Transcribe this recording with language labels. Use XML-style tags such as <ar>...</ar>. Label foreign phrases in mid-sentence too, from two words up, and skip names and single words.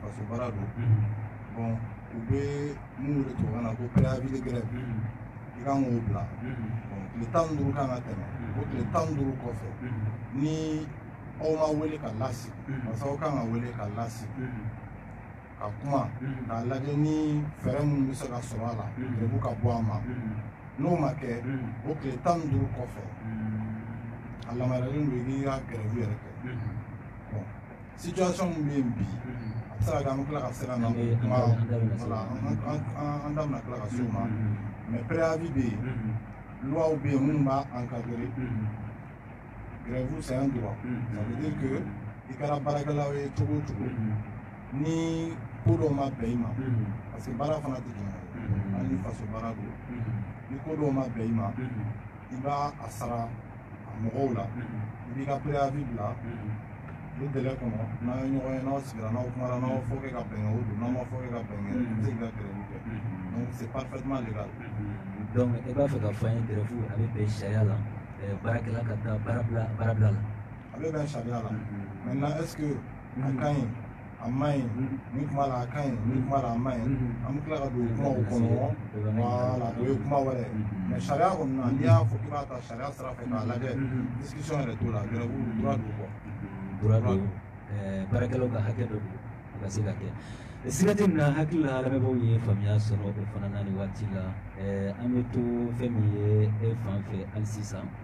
<bm>faso baara don bon u bɛ mun wele tubabukan na ko</bm> <fr>préavis de grève</fr> <bm>i kan k'o bila bon tile 15 kan ka tɛmɛ o tile 15 kɔfɛ ni aw ma wele ka lasigi</bm> <fr>parce que</fr> <bm>aw kan ka wele ka lasigi ka kuma k'a lajɛ ni fɛɛrɛ minnu bɛ se ka sɔrɔ a la grève ka bɔ a ma n'o ma kɛ o tile 15 kɔfɛ a lamaruyalen don i k'i ka grève yɛrɛ kɛ bon situation min bɛ yen bi a bɛ se ka kɛ an bɛ tila ka se ka na kuma voilà an da bɛna tila ka se o ma</bm> <fr>mais préavis</fr> <bm>bɛ yen loi bɛ yen minnu b'a encadrer</bm> <fr>grève c'est un droit ça veut dire que</fr> <bm>i kɛra baarakɛlaw ye cogo o cogo ni ko dɔw ma bɛn i ma</bm> <fr>parce que</fr> <bm>baara fana tɛ jɛn hali ni faso baara don ni ko dɔw ma bɛn i ma i b'a a sara a mɔgɔw la i b'i ka préavis bila o délai kɔnɔ n'aw ye ɲɔgɔn ye n'aw sigira n'aw kumara n'aw fɔ kɛ ka bɛn o don n'aw ma fɔ kɛ ka bɛn i bɛ se k'i ka grève kɛ</bm> <fr>donc c'est parfaitement légal.</fr> <bm>donc i b'a fɛ ka fɔ an ye grève a bɛ bɛn sariya la baarakɛla ka taa baara bila la. a bɛ bɛn sariya la</bm> <fr>maintenant est-ce que</fr> <bm>a ka ɲi a ma ɲi ni kuma la a ka ɲi ni kuma la a ma ɲi an bɛ tila ka don kumaw kɔnɔ voilà o ye kuma wɛrɛ ye mais sariya kɔni na n'i y'a fɔ k'i b'a ta sariya sira fɛ k'a lajɛ discussion yɛrɛ t'o la</bm> <fr>grève droit</fr> <bm>don quoi. droit don baarakɛlaw ka hakɛ dɔ don o ka se ka kɛ sigati min na hakili la lamɛnbaaw ye faamuya sɔrɔ o fana na ni waati la an bɛ to fɛn min ye e fan fɛ hali sisan</bm>